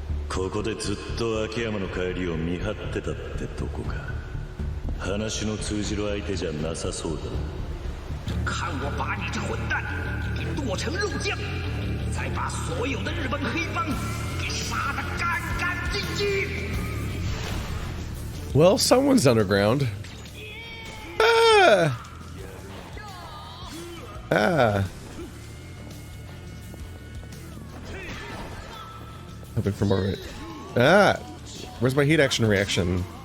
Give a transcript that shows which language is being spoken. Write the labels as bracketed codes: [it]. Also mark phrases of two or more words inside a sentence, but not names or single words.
[ja] ここでずっと秋山の帰りを見張ってたってとこか。話の通じる相手じゃなさそうだ。 [zh] 看我把你这混蛋给剁成肉酱，再把所有的日本黑帮给杀得干干净净。 [en] Well, someone's underground. Ah! Ah! Hoping for more. Ah! Where's my heat action reaction?